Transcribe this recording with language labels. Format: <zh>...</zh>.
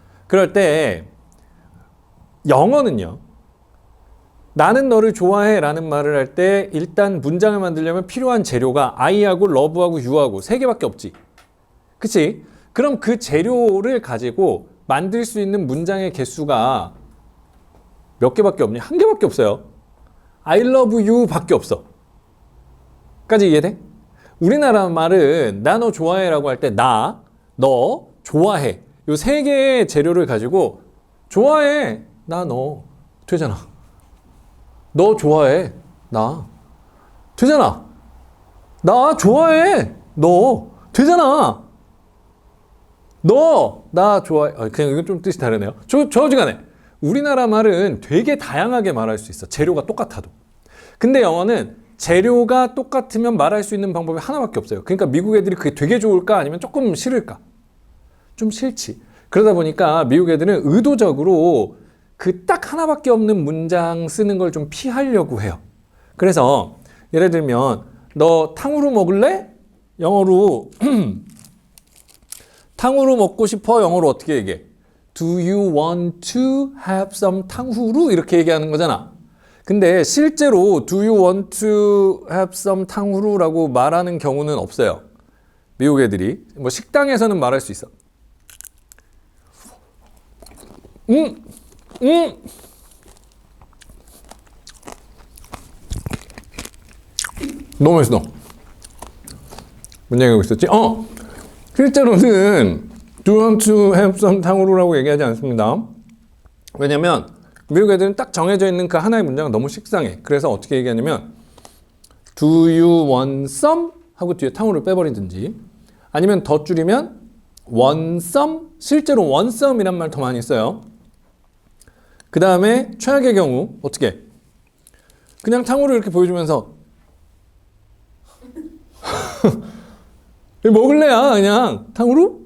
<ko>그럴 때 영어는요. 나는 너를 좋아해 라는 말을 할 때 일단 문장을 만들려면 필요한 재료가 I하고 love하고 you하고 세 개밖에 없지. 그치? 그럼 그 재료를 가지고 만들 수 있는 문장의 개수가 몇 개밖에 없니? 한 개밖에 없어요.</ko> <en>I love you</en> <ko>밖에 없어. 까지 이해돼? 우리나라 말은 나 너 좋아해 라고 할 때 나, 너, 좋아해 요 세 개의 재료를 가지고 좋아해 나 너 되잖아. 너 좋아해 나 되잖아. 나 좋아해 너 되잖아. 너 나 좋아해. 그냥 이건 좀 뜻이 다르네요. 어지간해 우리나라 말은 되게 다양하게 말할 수 있어. 재료가 똑같아도. 근데 영어는 재료가 똑같으면 말할 수 있는 방법이 하나밖에 없어요. 그러니까 미국 애들이 그게 되게 좋을까 아니면 조금 싫을까? 좀 싫지. 그러다 보니까 미국 애들은 의도적으로 그 딱 하나밖에 없는 문장 쓰는 걸 좀 피하려고 해요. 그래서 예를 들면 너 탕후루 먹을래? 영어로 탕후루 먹고 싶어? 영어로 어떻게 얘기해?</ko> <en>Do you want to have some 탕후루?</en> <ko>이렇게 얘기하는 거잖아. 근데 실제로</ko> <en>Do you want to have some</en> <ko>탕후루라고 말하는 경우는 없어요. 미국 애들이. 뭐 식당에서는 말할 수 있어. 너무 맛있어. 뭔 얘기하고 있었지? 실제로는</ko> <en>Do you want to have some</en> <ko>탕후루라고 얘기하지 않습니다. 왜냐면 미국 애들은 딱 정해져 있는 그 하나의 문장은 너무 식상해. 그래서 어떻게 얘기하냐면</ko> <en>Do you want some?</en> <ko>하고 뒤에 탕후루를 빼버리든지 아니면 더 줄이면</ko> <en>want some?</en> <ko>실제로</ko> <en>want some</en> <ko>이란 말 더 많이 써요. 그 다음에 최악의 경우 어떻게? 그냥 탕후루 이렇게 보여주면서 먹을래야 그냥 탕후루?</ko>